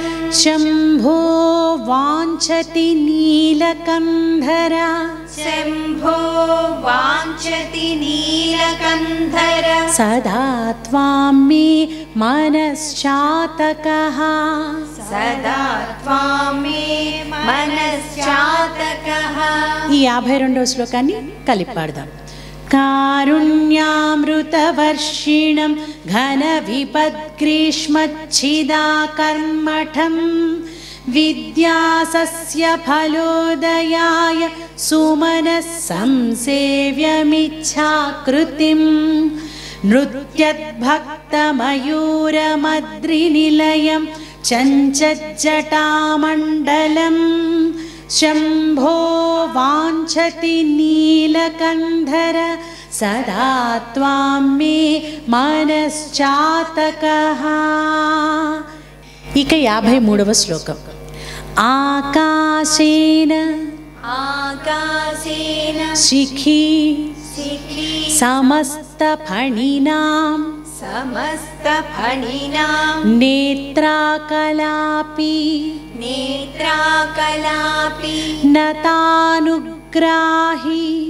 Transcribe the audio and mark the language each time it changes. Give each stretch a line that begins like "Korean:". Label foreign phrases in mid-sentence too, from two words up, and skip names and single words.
Sanskrit: शम्भो वाञ्छति नीलकन्धर शम्भो वाञ्छति नीलकन्धर सदा त्वां मे मनश्चातकः सदा त्वां मे मनश्चातकः
Telugu: ఈ 52వ శ్లోకాన్ని కలిపి పాడదాం.
Sanskrit: कारुण्यामृतवर्षिणं घनविपद्ग्रीष्मच्छिदाकर्मठं विद्यासस्यफलोदयाय सुमनः संसेव्यमिच्छाकृतिं नृत्यद्भक्तमयूरमद्रिनिलयं चञ्चज्जटामण्डलम् शम्भो वाञ्छति नीलकन्धर सदा त्वां मे मनश्चातकः.
Telugu: ఇక 53వ శ్లోకం. ఆకాశేన
Sanskrit: आकाशेन शिखी शिखी समस्तफणिनां समस्तफणिनां नेत्राकलापि नेत्राकलापि नतानुग्राहि